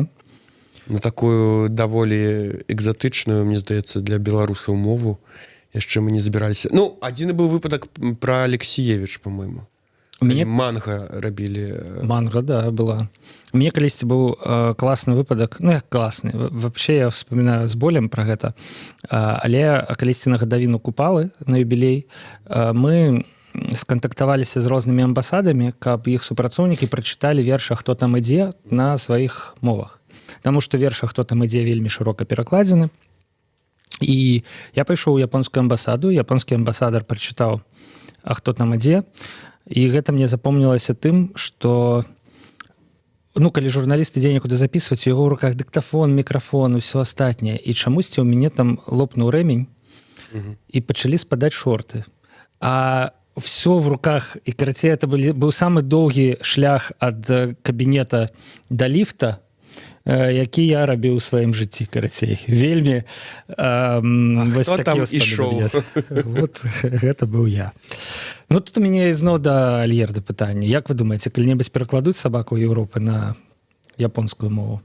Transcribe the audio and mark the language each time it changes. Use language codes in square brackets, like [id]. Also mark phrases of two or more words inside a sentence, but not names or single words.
[be] На такую даволі экзатычную, мне здаецца, для беларусаў мову яшчэ мы не забіраліся. Ну, адзіны быў выпадак пра Алексіевіч, по-мойму. Мне манга рабілі. Манга, да, была. У мяне калісьці быў класны выпадак, ну, як класны. [ru] Вообще я вспоминаю [be] з болем пра гэта. Але калісьці на гадавіну Купалы, на юбілей, мы скантактаваліся з рознымі амбасадамі, каб іх супрацоўнікі прачыталі верша «Хто там ідзе» на сваіх мовах. Таму што верша «Хто там ідзе» вельмі шырока перакладзены. І я пайшоў у японскую амбасаду, японскі амбасадар прачытаў «А хто там ідзе?» І гэта мне запомнілася тым, што ну, калі журналіст ідзе некуды запісваць, у яго ў руках дыктафон, мікрафон, усё астатняе. І чамусьці ў мяне там лопнуў рэмень і пачалі спадаць шорты. [ru] А все в руках, [be] і карацей, это быў самы доўгі шлях ад кабінета да ліфта, які я рабіў у сваім жыцці, карацей. Вельмі вось такі ўспаміны. Вот гэта быў я. Ну, тут у мяне ізноў да Альерды пытанне. Як вы думаеце, калі-небудзь перакладуць сабаку Еўропы на японскую мову?